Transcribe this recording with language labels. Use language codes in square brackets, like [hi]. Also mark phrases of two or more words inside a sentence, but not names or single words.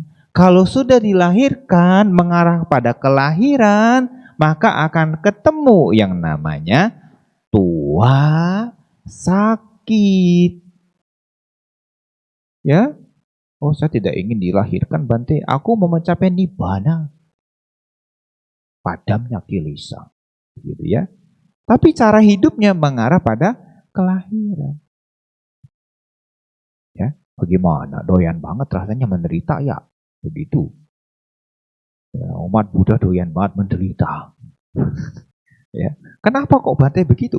[id] Kalau sudah dilahirkan mengarah pada kelahiran, maka akan ketemu yang namanya tua, sakit. Ya, oh saya tidak ingin dilahirkan Bante, aku mau mencapai nibbana, padamnya kilesa, gitu ya. Tapi cara hidupnya mengarah pada kelahiran. Ya, bagaimana? Doyan banget rasanya menderita ya, begitu. Ya, umat Buddha doyan banget menderita. Ya, kenapa kok Bante begitu?